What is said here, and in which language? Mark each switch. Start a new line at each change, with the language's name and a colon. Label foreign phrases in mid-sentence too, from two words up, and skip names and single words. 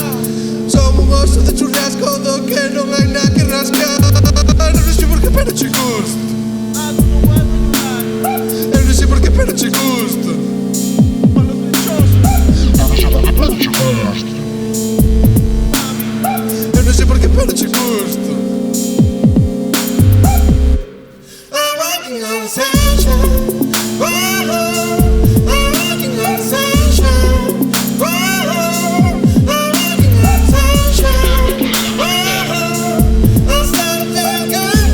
Galician: Son un oso de churrasco do que non hai nada que rascar. Non sei porqué, pero che gusto. Eu non sei porqué, pero che gusto. Eu non sei porqué, pero che gusto.
English: I'm walking on sunshine. I'm walking on sunshine. I'm walking on sunshine. I'm starting to go.